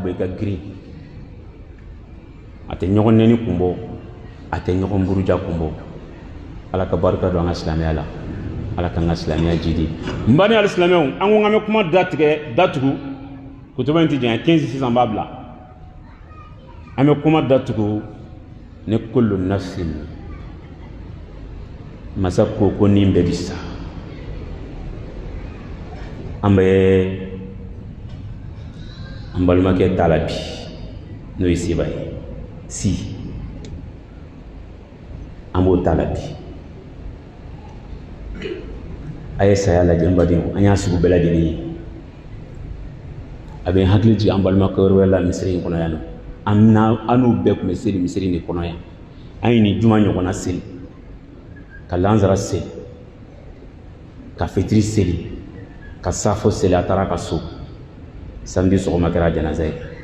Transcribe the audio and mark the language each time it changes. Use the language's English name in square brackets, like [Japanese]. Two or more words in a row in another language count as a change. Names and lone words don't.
[Bambara] bɔ i ka girin a tɛ ɲɔgɔn nɛni kun bɔ a tɛ ɲɔgɔn buruja kun bɔ ala ka barika don an ka silamɛya la ala k'an ka silamɛya jidi n bani hali silamɛw an ko an bɛ kuma datugu kutuba in tɛ janya 15 sisan b'a bila an bɛ kuma datugu ne [Arabic] كل نفس [Bambara] masa ko nin bɛɛ bi sa an balimakɛ t'a la bi n'o ye seba ye si an b'o t'a la bi a ye saya lajɛ n badenw an y'a sugu bɛɛ lajɛlen ye a bɛ n hakili jigin an balimakɛ wɛrɛ la misiri in kɔnɔ yan nɔ an n'u bɛɛ tun bɛ seli misiri de kɔnɔ yan an ye nin juma ɲɔgɔnna seli ka lansara seli ka fitiri seli ka safo seli a taara ka so samedi sɔgɔma kɛra janaza ye